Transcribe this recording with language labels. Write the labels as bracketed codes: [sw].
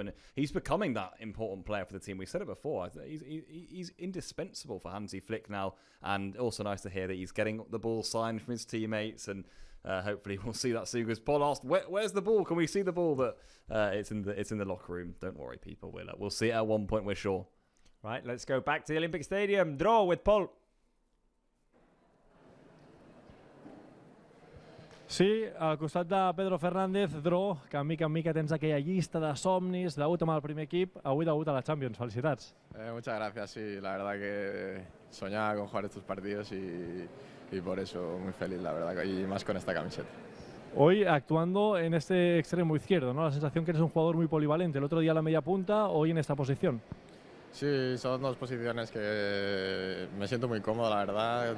[en] And he's becoming that important player for the team. We said it before. He's indispensable for Hansi Flick now, and also nice to hear that he's getting the ball signed from his teammates, and hopefully we'll see that soon. Because Paul asked, "Where's the ball? Can we see the ball?" That it's in the locker room. Don't worry, people. We'll see it at one point. We're sure. Right, let's go back to the Olympic Stadium. Draw with Paul. [ca] Sí, al costat de Pedro Fernández, Dro, que mica en mica tens aquella llista de somnis, debut amb el primer equip, avui debut a la Champions. Felicitats. [es] Muchas gracias, sí, la verdad que soñaba con jugar estos partidos y por eso muy feliz, la verdad, y más con esta camiseta. Hoy actuando en este extremo izquierdo, ¿no? La sensación que eres un jugador muy polivalente. El otro día a la media punta, hoy en esta posición. Sí, son dos posiciones que me siento muy cómodo, la verdad.